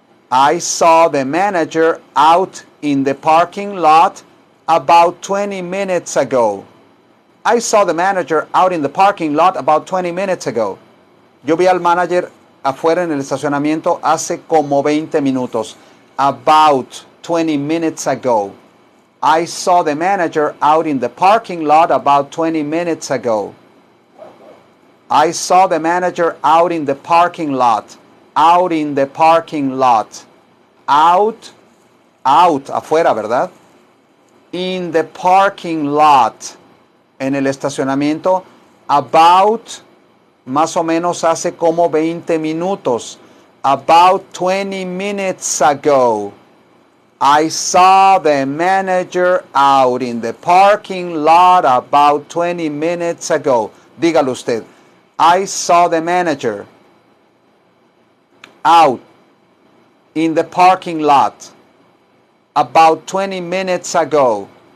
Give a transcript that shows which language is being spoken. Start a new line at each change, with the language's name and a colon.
English: I saw the manager out in the parking lot about 20 minutes ago. I saw the manager out in the parking lot about 20 minutes ago.
Spanish: Yo vi al manager afuera en el estacionamiento hace como 20 minutos.
English: About 20 minutes ago. I saw the manager out in the parking lot about 20 minutes ago. I saw the manager out in the parking lot. Out in the parking lot. Out,
Spanish: afuera, ¿verdad?
English: In the parking lot.
Spanish: En el estacionamiento.
English: About,
Spanish: más o menos hace como 20 minutos.
English: About 20 minutes ago. I saw the manager out in the parking lot about 20 minutes ago.
Spanish: Dígalo usted.
English: I saw the manager out in the parking lot about 20 minutes ago.